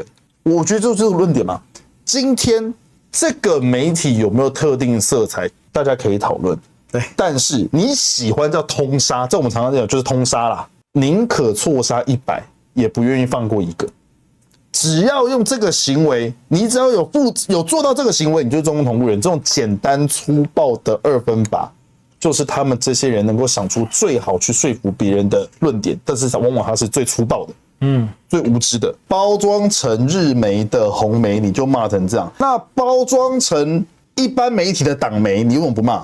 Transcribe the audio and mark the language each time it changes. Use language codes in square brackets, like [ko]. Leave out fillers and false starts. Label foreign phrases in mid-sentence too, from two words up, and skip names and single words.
[zh] 我覺得就是这個論點嘛。今天這個媒體有沒有特定色彩，大家可以討論。對，但是你喜歡叫通殺，這我們常常講就是通殺啦，寧可錯殺100，也不願意放過一個。只要用這個行為，你只要有做到這個行為，你就是中共同路人。這種簡單粗暴的2分法，就是他們這些人能夠想出最好去說服別人的論點，但是往往他是最粗暴的，最無知的。包裝成日媒的紅媒，你就罵成這樣；那包裝成一般媒體的黨媒，你為什麼不罵？